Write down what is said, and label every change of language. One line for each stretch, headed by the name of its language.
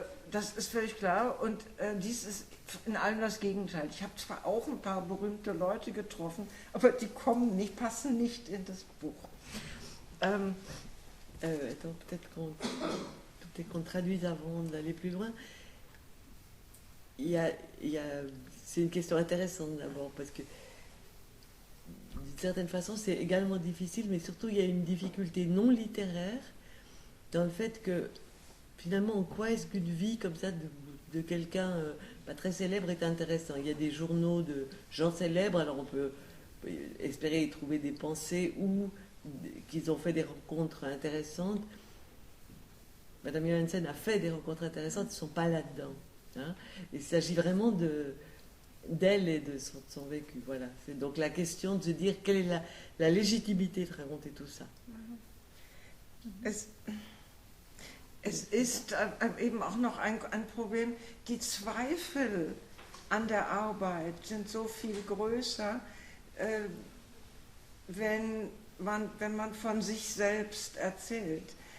German: Das ist völlig klar und dies ist in allem das Gegenteil. Ich habe zwar auch ein paar berühmte Leute getroffen, aber die passen nicht in das Buch.
French: Attends, peut-être qu'on traduise avant d'aller plus loin. C'est une question intéressante d'abord, parce que d'une certaine façon c'est également difficile, mais surtout il y a une difficulté non littéraire dans le fait que finalement en quoi est-ce qu'une vie comme ça de quelqu'un pas très célèbre est intéressant. Il y a des journaux de gens célèbres, alors on peut espérer y trouver des pensées ou qu'ils ont fait des rencontres intéressantes. Madame Johansen a fait des rencontres intéressantes, ils ne sont pas là-dedans. Hein. Il s'agit vraiment d'elle et de son vécu. Voilà. C'est donc la question de se dire quelle est la légitimité de raconter tout ça.
German: Es ist eben auch noch ein Problem, die Zweifel an der Arbeit sind so viel größer, wenn man von sich selbst erzählt.